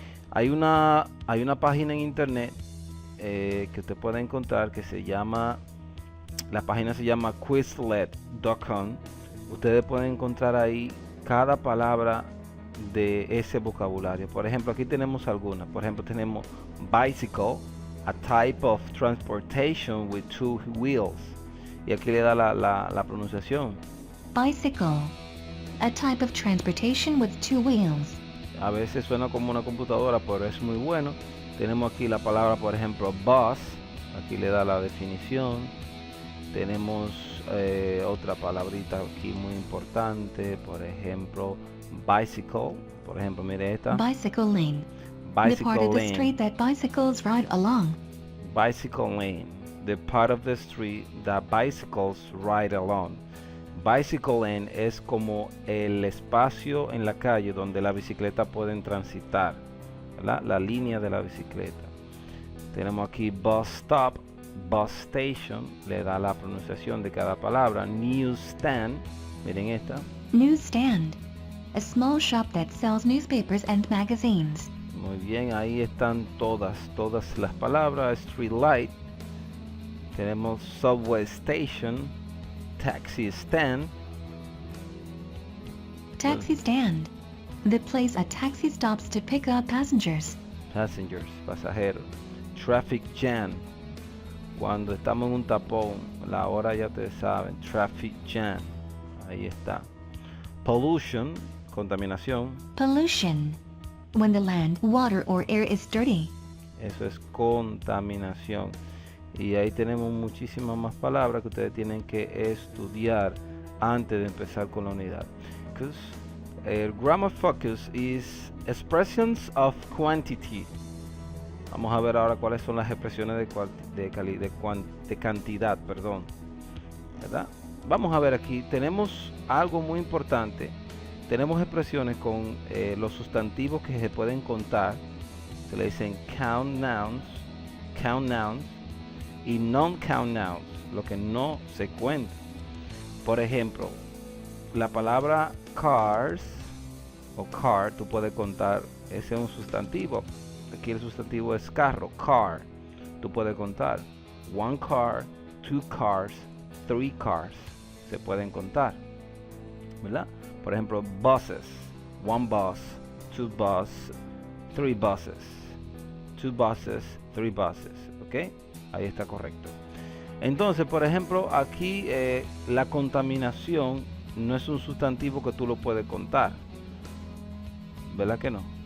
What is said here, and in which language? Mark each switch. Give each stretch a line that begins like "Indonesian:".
Spanish: Hay una página en internet que usted puede encontrar que la página se llama quizlet.com. Ustedes pueden encontrar ahí cada palabra de ese vocabulario. Por ejemplo, aquí tenemos algunas. Por ejemplo, tenemos
English: bicycle, a type of transportation with two wheels.
Spanish: Y aquí le da la pronunciación.
English: Bicycle, a type of transportation with two wheels.
Spanish: A veces suena como una computadora, pero es muy bueno. Tenemos aquí la palabra, por ejemplo, bus. Aquí le da la definición. Tenemos otra palabrita aquí muy importante, por ejemplo, bicycle. Por ejemplo, mire esta.
English: Bicycle lane. Bicycle the part of the lane. street that bicycles ride along. Bicycle lane. The part of the street that bicycles ride along.
Spanish: Bicycle lane es como el espacio en la calle donde las bicicletas pueden transitar, ¿verdad? La línea de la bicicleta. Tenemos aquí bus stop, bus station, le da la pronunciación de cada palabra. Newsstand, miren esta.
English: Newsstand, a small shop that sells newspapers and magazines.
Spanish: Muy bien, ahí están todas las palabras.
English: Street light. Tenemos subway station, taxi stand. Taxi stand, the place a taxi stops to pick up passengers. Passengers, pasajeros.
Spanish: Traffic jam, cuando estamos en un tapón, la hora ya ustedes saben. Traffic jam, ahí está. Pollution, contaminación.
English: Pollution, when the land, water or air is dirty.
Spanish: Eso es contaminación. Y ahí tenemos muchísimas más palabras que ustedes tienen que estudiar antes de empezar con la unidad.
English: El grammar focus is expressions of quantity.
Spanish: Vamos a ver ahora cuáles son las expresiones de cantidad, perdón. ¿Verdad? Vamos a ver aquí, tenemos algo muy importante. Tenemos expresiones con los sustantivos que se pueden contar. Se le dicen count nouns y non-count nouns, lo que no se cuenta. Por ejemplo, la palabra cars o car, tú puedes contar, ese es un sustantivo. Aquí el sustantivo es carro, car. Tú puedes contar
English: one car, two cars, three cars.
Spanish: Se pueden contar, ¿verdad? Por ejemplo, buses,
English: one bus, two bus, three buses,
Spanish: two buses, three buses, ¿ok? Ahí está correcto. Entonces, por ejemplo, aquí la contaminación no es un sustantivo que tú lo puedes contar, ¿verdad que no?